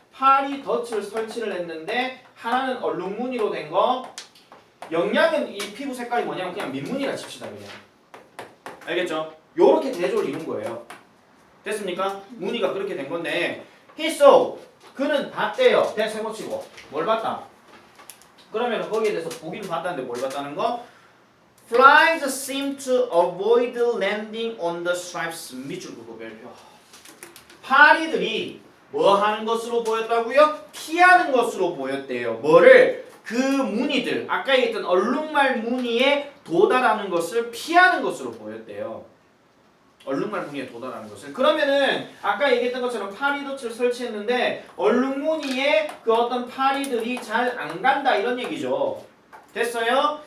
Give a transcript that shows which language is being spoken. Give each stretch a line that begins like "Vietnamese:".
Korean: 파리덫을 설치를 했는데 하나는 얼룩무늬로 된 거 영양은 이 피부 색깔이 뭐냐면 그냥 민무늬라 칩시다 그냥. 알겠죠? 요렇게 대조를 이룬 거예요. 됐습니까? 무늬가 그렇게 된 건데
English: he saw
Korean: 그는 봤대요. 대세모치고 뭘 봤다? 그러면 거기에 대해서 보긴 봤다는데 뭘 봤다는 거?
English: Flies seem to avoid landing on the stripes.
Korean: 밑줄 긋고 별표. 파리들이 뭐 하는 것으로 보였다고요? 피하는 것으로 보였대요. 뭐를? 그 무늬들, 아까 얘기했던 얼룩말 무늬에 도달하는 것을 피하는 것으로 보였대요. 얼룩말 무늬에 도달하는 것을. 그러면은 아까 얘기했던 것처럼 파리덫을 설치했는데 얼룩무늬에 그 어떤 파리들이 잘 안 간다 이런 얘기죠. 됐어요?